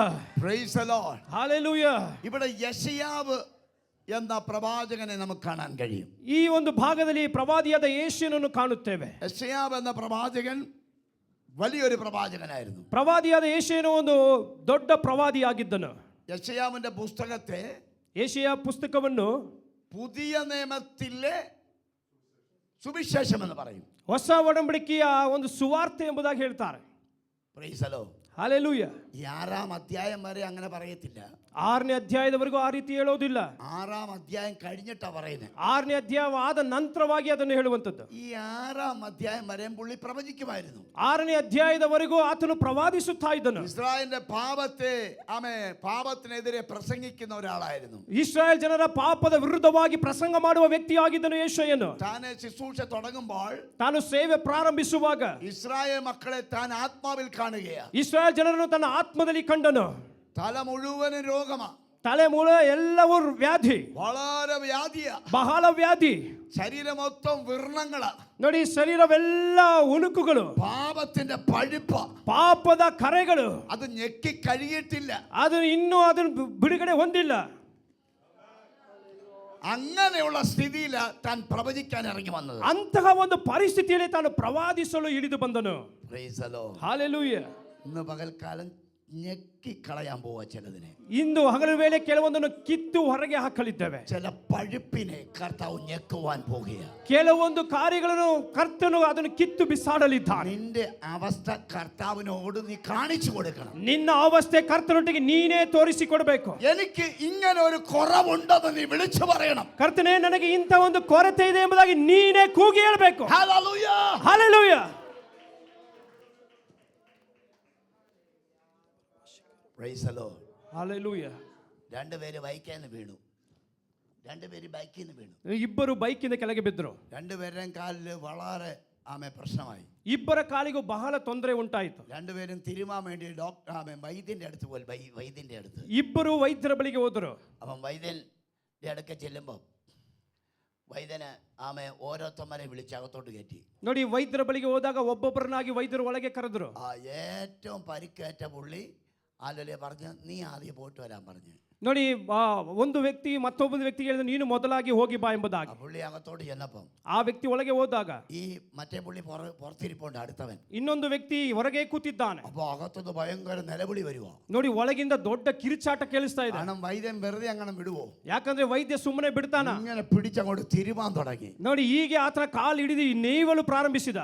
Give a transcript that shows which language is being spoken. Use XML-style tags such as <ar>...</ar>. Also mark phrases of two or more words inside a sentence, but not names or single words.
<en>Praise the Lord. Hallelujah.</en> <ml>ഇവിടെ യെശയ്യാവ് എന്ന പ്രവാചകനെ നമുക്ക് കാണാൻ കഴിയും.</ml> <kn>ಈ ಒಂದು ಭಾಗದಲ್ಲಿ ಪ್ರವಾದಿಯಾದ ಯೆಶಾಯನನ್ನು ಕಾಣುತ್ತೇವೆ.</kn> <ml>യെശയ്യാവ് എന്ന പ്രവാചകൻ വലിയൊരു പ്രവാചകനായിരുന്നു.</ml> <kn>ಪ್ರವಾದಿಯಾದ ಯೆಶಾಯನು ಒಂದು ದೊಡ್ಡ ಪ್ರವಾದಿಯಾಗಿದ್ದನು.</kn> <ml>യെശയ്യാവിന്റെ പുസ്തകത്തെ</ml> <kn>ಯೆಶಾಯ ಪುಸ್ತಕವನ್ನು</kn> <ml>പുതിയ നിയമത്തിലെ സുവിശേഷം എന്ന് പറയും.</ml> <kn>ಹೊಸ ಒಡಂಬಡಿಕೆಯ ಒಂದು ಸುವಾರ್ತೆ ಎಂಬುದಾಗಿ ಹೇಳ್ತಾರೆ.</kn> <en>Praise the Lord.</en> <kn>ಹಾಲೆಲೂಯ.</kn> <ml>ഈ 6-ാം അധ്യായം വരെ അങ്ങനെ പറയത്തില്ല.</ml> <kn>6ನೇ ಅಧ್ಯಾಯದವರೆಗೂ ಆ ರೀತಿ ಹೇಳೋದಿಲ್ಲ.</kn> <ml>6-ാം അധ്യായം കഴിഞ്ഞിട്ടാ പറയുന്നത്.</ml> <kn>6ನೇ ಅಧ್ಯಾಯವಾದ ನಂತರವಾಗಿ ಅದನ್ನು ಹೇಳುವಂಥದ್ದು.</kn> <ml>ഈ 6-ാം അധ്യായം വരെ പുള്ളി പ്രവചിക്കുമായിരുന്നു.</ml> <kn>6ನೇ ಅಧ್ಯಾಯದವರೆಗೂ ಆತನು ಪ್ರವಾದಿಸುತ್ತಾ ಇದ್ದನು.</kn> <ml>ഇസ്രായേലിന്റെ പാപത്തിനെതിരെ പ്രസംഗിക്കുന്ന ഒരാളായിരുന്നു.</ml> <kn>ಇಸ್ರಾಯೇಲ್ ಜನರ ಪಾಪದ ವಿರುದ್ಧವಾಗಿ ಪ್ರಸಂಗ ಮಾಡುವ ವ್ಯಕ್ತಿಯಾಗಿದ್ದನು ಯೆಶಾಯನು.</kn> <ml>താൻ ശുശ്രൂഷ തുടങ്ങുമ്പോൾ,</ml> <kn>ತಾನು ಸೇವೆ ಪ್ರಾರಂಭಿಸುವಾಗ</kn> <ml>ഇസ്രായേൽ മക്കളെ താൻ ആത്മാവിൽ കാണുകയാണ്.</ml> <kn>ಇಸ್ರಾಯೇಲ್ ಜನರನ್ನು ತನ್ನ ಆತ್ಮದಲ್ಲಿ ಕಂಡನು.</kn> <ml>തല മുഴുവനും രോഗമാ,</ml> <kn>ತಲೆ ಮೂಳೆ ಎಲ್ಲವೂ ವ್ಯಾಧಿ,</kn> <ml>വളരെ വ്യാധിയാ,</ml> <kn>ಬಹಳ ವ್ಯಾಧಿ.</kn> <ml>ശരീരം മൊത്തം വിർണങ്ങളാ.</ml> <kn>ನೋಡಿ, ಶರೀರವೆಲ್ಲ ಉಣುಕುಗಳು,</kn> <ml>പാപത്തിന്റെ പഴുപ്പ,</ml> <kn>ಪಾಪದ ಕರೆಗಳು.</kn> <ml>അത് ഞെക്കി കഴിയിട്ടില്ല.</ml> <kn>ಅದು ಇನ್ನೂ ಅದನ್ನು ಬಿಡುಗಡೆ ಹೊಂದಿಲ್ಲ.</kn> <ml>അങ്ങനെയുള്ള സ്ഥിതിയിൽ താൻ പ്രവചിക്കാൻ ഇറങ്ങി വന്നത്.</ml> <kn>ಅಂತಹ ಒಂದು ಪರಿಸ್ಥಿತಿಯಲ್ಲಿ ತಾನು ಪ್ರವಾದಿಸಲು ಇಳಿದು ಬಂದನು.</kn> <en>Praise the Lord.</en> <kn>ಹಾಲೆಲೂಯ.</kn> <ml>ഇന്ന് പകൽക്കാലം ഞെക്കി കളയാൻ പോവാ ചിലതിനെ.</ml> <kn>ಇಂದು ಹಗಲು ವೇಳೆ ಕೆಲವೊಂದನ್ನು ಕಿತ್ತು ಹೊರಗೆ ಹಾಕಲಿದ್ದೇವೆ.</kn> <ml>ചില പഴുപ്പിനെ കർത്താവ് ഞെക്കുവാൻ പോകുകയാണ്.</ml> <kn>ಕೆಲವೊಂದು ಕಾರ್ಯಗಳನ್ನು ಕರ್ತನು ಅದನ್ನು ಕಿತ್ತು ಬಿಸಾಡಲಿದ್ದಾನೆ.</kn> <ml>നിന്റെ അവസ്ഥ കർത്താവിനോട് നീ കാണിച്ചു കൊടുക്കണം.</ml> <kn>ನಿನ್ನ ಅವಸ್ಥೆ ಕರ್ತನೊಟ್ಟಿಗೆ ನೀನೇ ತೋರಿಸಿಕೊಡಬೇಕು.</kn> <ml>എനിക്ക് ഇങ്ങനെ ഒരു കുറവുണ്ടെന്ന് നീ വിളിച്ചു പറയണം.</ml> <kn>ಕರ್ತನೇ, ನನಗೆ ಇಂಥ ಒಂದು ಕೊರತೆ ಇದೆ ಎಂಬುದಾಗಿ ನೀನೇ ಕೂಗಿ ಹೇಳಬೇಕು.</kn> <ml>ഹല്ലേലൂയ.</ml> <kn>ಹಾಲೆಲೂಯ.</kn> <en>Praise the Lord.</en> <kn>ಹಾಲೆಲೂಯ.</kn> <ml>രണ്ടുപേര് ബൈക്കിന്ന് വീണു. രണ്ടുപേര് ബൈക്കിന്ന് വീണു.</ml> <kn>ಇಬ್ಬರು ಬೈಕಿಂದ ಕೆಳಗೆ ಬಿದ್ದರು.</kn> <ml>രണ്ടുപേരുടെയും കാലില് വളരെ പ്രശ്നമായി.</ml> <kn>ಇಬ್ಬರ ಕಾಲಿಗೂ ಬಹಳ ತೊಂದರೆ ಉಂಟಾಯಿತು.</kn> <ml>രണ്ടുപേരും തിരുമാൻ വേണ്ടി വൈദ്യന്റെ അടുത്ത് പോയി. വൈദ്യന്റെ അടുത്ത്</ml> <kn>ಇಬ್ಬರು ವೈದ್ಯರ ಬಳಿಗೆ ಹೋದರು.</kn> <ml>അപ്പം വൈദ്യന്റെ അടുക്ക ചെല്ലുമ്പോൾ വൈദ്യന് ഓരോരുത്തന്മാരെ വിളിച്ച് അകത്തോട്ട് കയറ്റി.</ml> <kn>ನೋಡಿ, ವೈದ್ಯರ ಬಳಿಗೆ ಹೋದಾಗ ಒಬ್ಬೊಬ್ಬರನ್ನಾಗಿ ವೈದ್ಯರು ಒಳಗೆ ಕರೆದರು.</kn> <ml>ഏറ്റവും പരിക്കേറ്റ പുള്ളി ആലോലെ പറഞ്ഞു, നീ ആദ്യം പോയിട്ട് വരാൻ പറഞ്ഞു.</ml> <kn>ನೋಡಿ, ಒಂದು ವ್ಯಕ್ತಿ ಮತ್ತೊಬ್ಬ ವ್ಯಕ್ತಿಗೆ ಹೇಳಿದ, ನೀನು ಮೊದಲಾಗಿ ಹೋಗಿ ಬಾ ಎಂಬುದಾಗಿ.</kn> <ml>പുള്ളി അകത്തോട്ട് ചെന്നപ്പം</ml> <kn>ಆ ವ್ಯಕ್ತಿ ಒಳಗೆ ಹೋದಾಗ</kn> <ml>ഈ മറ്റേ പുള്ളി പുറത്തിരിപ്പുണ്ട്, അടുത്തവൻ.</ml> <kn>ಇನ್ನೊಂದು ವ್ಯಕ್ತಿ ಹೊರಗೆ ಕೂತಿದ್ದಾನೆ.</kn> <ml>അപ്പൊ അകത്തുനിന്ന് ഭയങ്കര നിലവിളി വരുവോ.</ml> <kn>ನೋಡಿ, ಒಳಗಿಂದ ದೊಡ್ಡ ಕಿರುಚಾಟ ಕೇಳಿಸ್ತಾ ಇದೆ.</kn> <ml>കാരണം വൈദ്യൻ വെറുതെ അങ്ങനെ വിടുവോ.</ml> <kn>ಯಾಕಂದ್ರೆ ವೈದ್ಯ ಸುಮ್ಮನೆ ಬಿಡ್ತಾನ.</kn> <ml>ഇങ്ങനെ പിടിച്ചങ്ങോട്ട് തിരുമാൻ തുടങ്ങി.</ml> <kn>ನೋಡಿ, ಹೀಗೆ ಆತನ ಕಾಲು ಹಿಡಿದು ನೇವಲು ಪ್ರಾರಂಭಿಸಿದ.</kn>